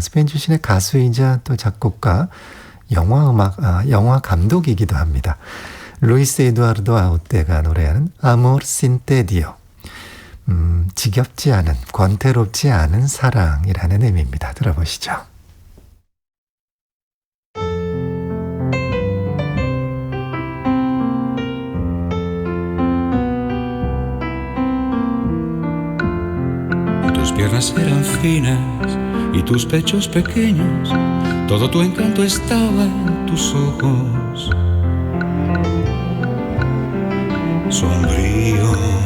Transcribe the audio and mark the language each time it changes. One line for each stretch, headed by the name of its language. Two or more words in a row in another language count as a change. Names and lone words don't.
Korean: 스페인 출신의 가수이자 또 작곡가, 영화 감독이기도 합니다. 루이스 에두아르도 아우테가 노래하는 아모르 신 테디오, 지겹지 않은, 권태롭지 않은 사랑이라는 의미입니다. 들어보시죠.
Spanish: Tus piernas eran finas y tus pechos pequeños, todo tu encanto estaba en tus ojos sombríos.